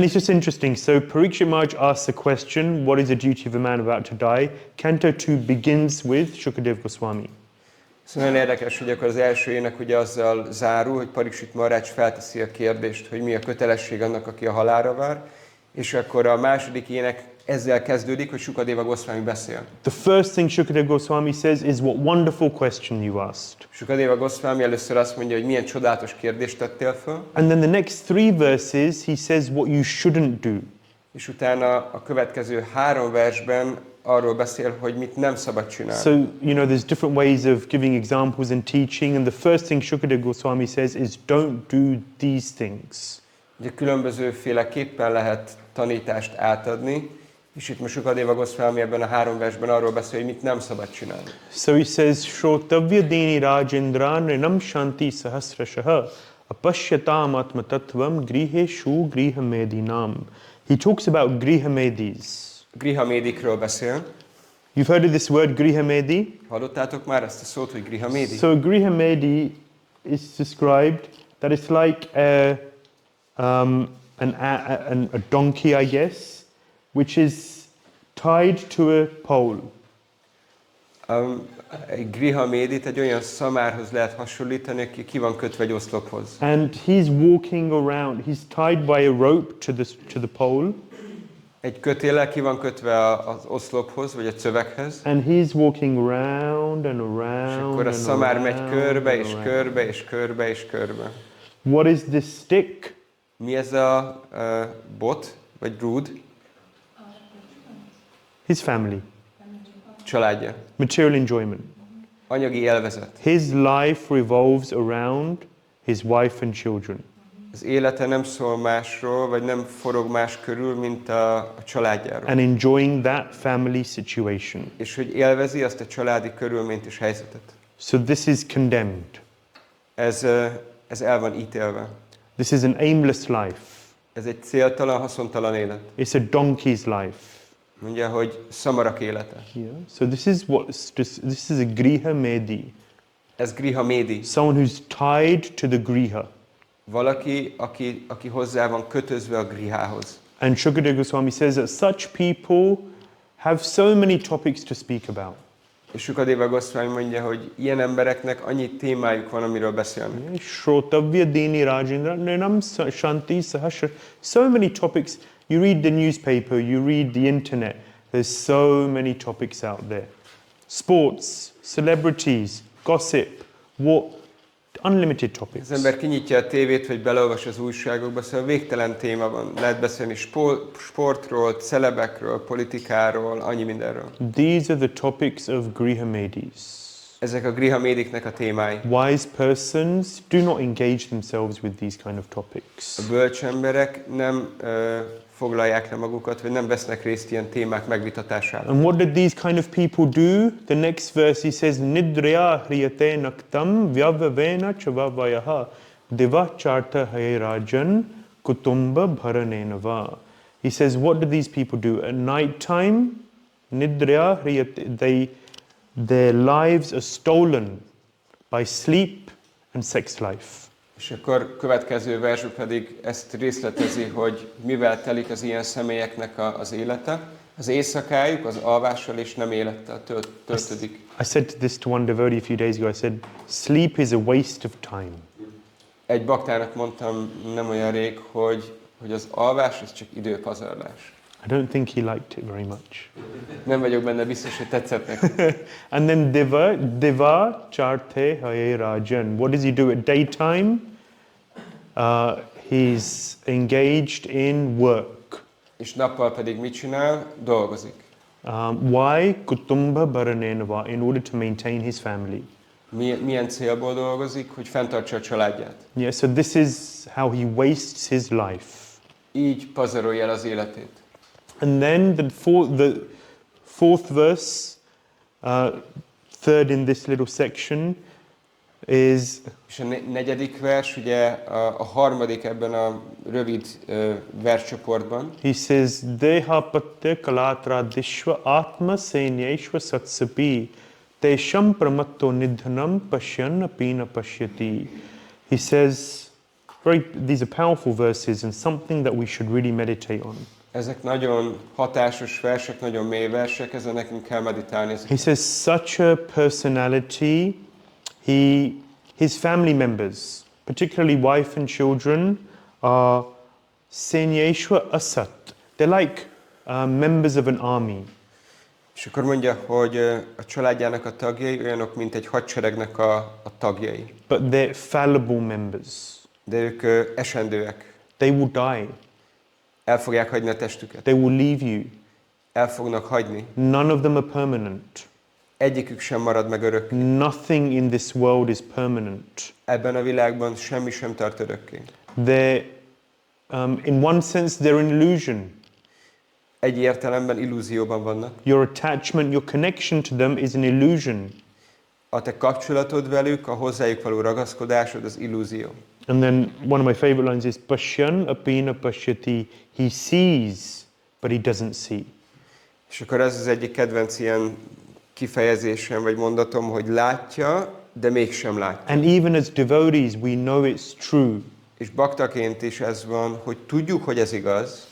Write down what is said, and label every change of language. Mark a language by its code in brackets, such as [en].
[en] And it's just interesting. So Parikshit Maharaj asks a question, what is the duty of a man about to die? Canto 2 begins with Shukadeva Goswami. [hu] Szóval nagyon érdekes, hogy akkor az első ének ugye azzal zárul, hogy Parikshit Maharaj felteszi a kérdést, hogy mi a kötelesség annak, aki a halálra vár, és akkor a második ének ezzel kezdődik, hogy Shukadeva Goswami beszél. [en] The first thing Shukadeva Goswami says is, what wonderful question you asked. [hu] Shukadeva Goswami először azt mondja, hogy milyen csodálatos kérdést tettél föl. [en] And then the next 3 verses, he says what you shouldn't do. [hu] És utána a következő 3 versben arról beszél, hogy mit nem szabad csinálni. [en] So, you know, there's different ways of giving examples and teaching, and the first thing Shukadeva Goswami says is, don't do these things. [hu] Ugye különbözőféleképpen lehet tanítást átadni, és itt most Shukadeva Goswami ebben a 3 versben arról beszél, hogy mit nem szabad csinálni. [en] So he says, [sa] Shrotavya deni rajendra nrinam shanti sahasrashaha apashyatam atma tattvam griheshu griha medinam. [en] he talks about Grihamedis. [hu] Grihamédikről beszél. [en] You've heard of this word Grihamedi? [hu] Hallottátok már ezt a szót, hogy Grihamédi? [en] So Grihamedi is described that it's like a donkey, I guess, which is tied to a pole. [hu] Egy grihamédit egy olyan szamárhoz lehet hasonlítani, aki ki van kötve egy oszlophoz. [en] And he's walking around. He's tied by a rope to the pole. [hu] Egy kötéllel ki van kötve az oszlophoz, vagy a szöveghez. [en] And he's walking round and around. [hu] És akkor a szamár megy körbe, és körbe, és körbe, és körbe. [en] What is this stick? [hu] Mi ez a bot, vagy rúd? [en] His family. [hu] Családja. [en] Material enjoyment. [hu] Anyagi élvezet. [en] His life revolves around his wife and children. [hu] Az élete nem szól másról, vagy nem forog más körül, mint a családjáról. [en] And enjoying that family situation. [hu] És hogy élvezi azt a családi körülményt és helyzetet. [en] So this is condemned. [hu] Ez el van ítélve. [en] This is an aimless life. [hu] Ez egy céltalan, haszontalan élet. [en] It's a donkey's life. [hu] Mondja, hogy szamarak élete. [en] Yeah. So this is a griha medi. [hu] Ez griha médi. [en] Someone who's tied to the griha. [hu] Valaki, aki hozzá van kötözve a grihához. [en] And Shukadeva Goswami says that such people have so many topics to speak about. [hu] És Shukadeva Goswami mondja, hogy ilyen embereknek annyi témájuk van, amiről beszélnek. [sa] Shrotavya Dini Rajendra Nenam Shanti Sahasra. [en] So many topics. You read the newspaper, you read the internet. There's so many topics out there. Sports, celebrities, gossip, unlimited topics. [hu] Az ember kinyitja a tévét, vagy beleolvas az újságokba, szóval végtelen téma van. Lehet beszélni sportról, celebekről, politikáról, annyi mindenről. [en] These are the topics of Grihamedis. [hu] Ezek a grihamédiknek a témái. [en] Wise persons do not engage themselves with these kind of topics. [hu] A bölcs emberek nem foglalják le magukat, vagy nem vesznek részt ilyen témák megvitatásában. [en] And what did these kind of people do? The next verse he says, [sa] Nidrya hriyate naktam vyavavena chavavayaha devacharta hayrajan kutumba bharanenava. [en] He says, what do these people do? At night time, [sa] Nidrya hriyate, [en] their lives are stolen by sleep and sex life. [hu] És akkor következő versben pedig ezt részletezi, hogy mivel telik az ilyen személyeknek az élete. Az éjszakájuk az alvással és nem élettel töltődik. [en] I said this to one devotee a few days ago. I said, sleep is a waste of time. [hu] Egy baktának mondtam nem olyan rég, hogy az alvás az csak időpazarlás. [en] I don't think he liked it very much. [hu] Nem vagyok benne biztos, hogy tetszett neki. [en] And then [sa] Deva Charte Haye Rajan. [en] What does he do at daytime? He's engaged in work. [hu] És nappal pedig mit csinál? Dolgozik. [en] Why? [sa] Kutumba Baranenava, [en] in order to maintain his family. [hu] Milyen célból dolgozik? Hogy fenntartsa a családját. [en] Yeah, so this is how he wastes his life. [hu] Így pazarolja el az életét. [en] And then the fourth verse, third in this little section, is... [hu] És a negyedik vers, ugye a harmadik ebben a rövid verscsoportban. [en] He says, [sa] Deha patte kalatra dishva atma senyeshva satsapi tesham pramatto nidhanam pashyanna pina pashyati. [en] He says, these are powerful verses and something that we should really meditate on. [hu] Ezek nagyon hatásos versek, nagyon mély versek, ezen nekünk kell meditálni. [en] He says, such a personality, his family members, particularly wife and children, are [sa] senyeshwa asat. [en] They're like members of an army. [hu] És akkor mondja, hogy a családjának a tagjai olyanok, mint egy hadseregnek a tagjai. [en] But they're fallible members. [hu] De ők esendőek. [en] They will die. [hu] El fogják hagyni a testüket. [en] They will leave you. [hu] El fognak hagyni. [en] None of them are permanent. [hu] Egyikük sem marad meg örökké. [en] Nothing in this world is permanent. [hu] Ebben a világban semmi sem tart örökké. [en] They're, in one sense, they're an illusion. [hu] Egy értelemben illúzióban vannak. [en] Your attachment, your connection to them is an illusion. [hu] A te kapcsolatod velük, a hozzájuk való ragaszkodásod az illúzió. [en] And then one of my favorite lines is [sa] Pashyan apina pashyati. [en] He sees, but he doesn't see. [hu] És akkor ez az egyik kedvenc ilyen kifejezésem, vagy mondatom, hogy látja, de mégsem látja. [en] And even as devotees, we know it's true. [hu] És baktaként is ez van, hogy tudjuk, hogy ez igaz.